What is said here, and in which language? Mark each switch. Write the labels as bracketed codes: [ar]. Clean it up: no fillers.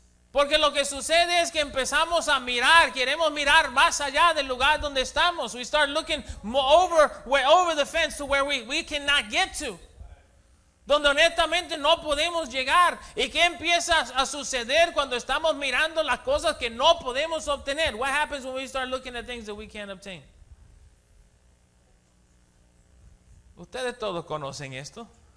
[es] Porque lo que sucede es que empezamos a mirar, queremos mirar más allá del lugar donde estamos. [en] We start looking over the fence to where we cannot get to. [es] Donde honestamente no podemos llegar. ¿Y qué empieza a suceder cuando estamos mirando las cosas que no podemos obtener? [en] What happens when we start looking at things that we can't obtain? [es] Ustedes todos conocen esto.